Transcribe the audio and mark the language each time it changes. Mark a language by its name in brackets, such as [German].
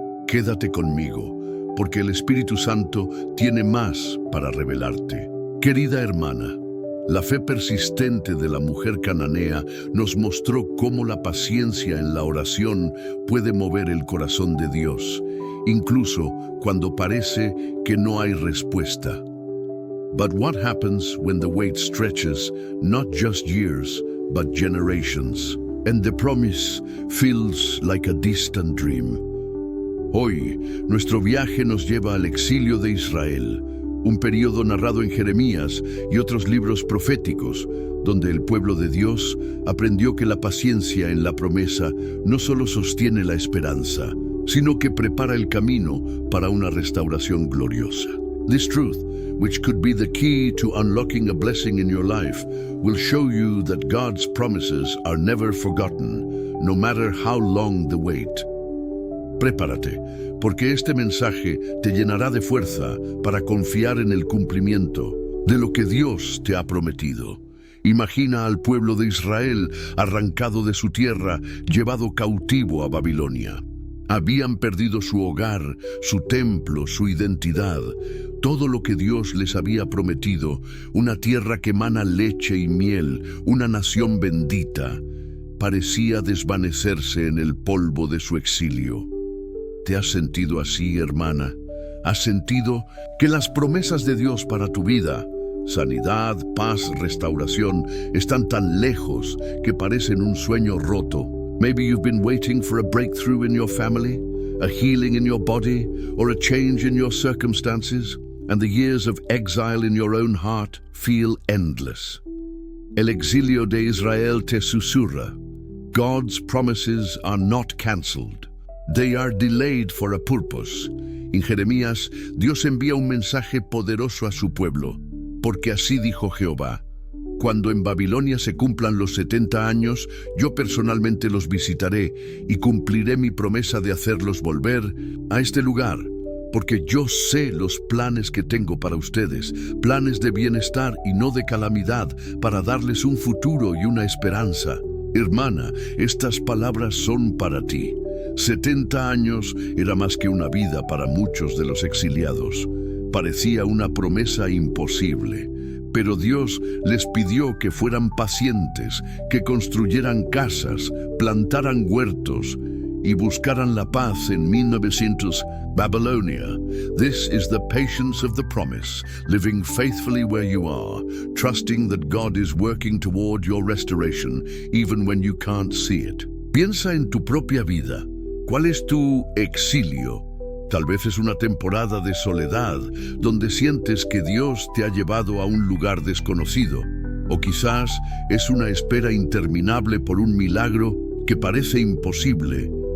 [Spanish] Quédate conmigo, porque el Espíritu Santo tiene más para revelarte. Querida hermana, la fe persistente de la mujer cananea nos mostró cómo la paciencia en la oración puede mover el corazón de Dios, incluso cuando parece que no hay respuesta. [English] But what happens when the wait stretches not just years, but generations, and the promise feels like a distant dream? [Spanish] Hoy, nuestro viaje nos lleva al exilio de Israel, un periodo narrado en Jeremías y otros libros proféticos, donde el pueblo de Dios aprendió que la paciencia en la promesa no solo sostiene la esperanza, sino que prepara el camino para una restauración gloriosa. [English] This truth, which could be the key to unlocking a blessing in your life, will show you that God's promises are never forgotten, no matter how long the wait. [Spanish] Prepárate, porque este mensaje te llenará de fuerza para confiar en el cumplimiento de lo que Dios te ha prometido. Imagina al pueblo de Israel arrancado de su tierra, llevado cautivo a Babilonia. Habían perdido su hogar, su templo, su identidad, todo lo que Dios les había prometido, una tierra que emana leche y miel, una nación bendita, parecía desvanecerse en el polvo de su exilio. ¿Te has sentido así, hermana? ¿Has sentido que las promesas de Dios para tu vida, sanidad, paz, restauración, están tan lejos que parecen un sueño roto? [English] Maybe you've been waiting for a breakthrough in your family, a healing in your body, or a change in your circumstances, and the years of exile in your own heart feel endless. [Spanish] El exilio de Israel te susurra. [English] God's promises are not cancelled. They are delayed for a purpose. [Spanish] En Jeremías, Dios envía un mensaje poderoso a su pueblo, porque así dijo Jehová: cuando en Babilonia se cumplan los 70 años, yo personalmente los visitaré y cumpliré mi promesa de hacerlos volver a este lugar, porque yo sé los planes que tengo para ustedes, planes de bienestar y no de calamidad, para darles un futuro y una esperanza. Hermana, estas palabras son para ti. 70 años era más que una vida para muchos de los exiliados. Parecía una promesa imposible, pero Dios les pidió que fueran pacientes, que construyeran casas, plantaran huertos y buscaran la paz en 1900. [English] Babylonia, this is the patience of the promise, living faithfully where you are, trusting that God is working toward your restoration, even when you can't see it. [Spanish] Piensa en tu propia vida. ¿Cuál es tu exilio? Tal vez es una temporada de soledad, donde sientes que Dios te ha llevado a un lugar desconocido. O quizás es una espera interminable por un milagro que parece imposible.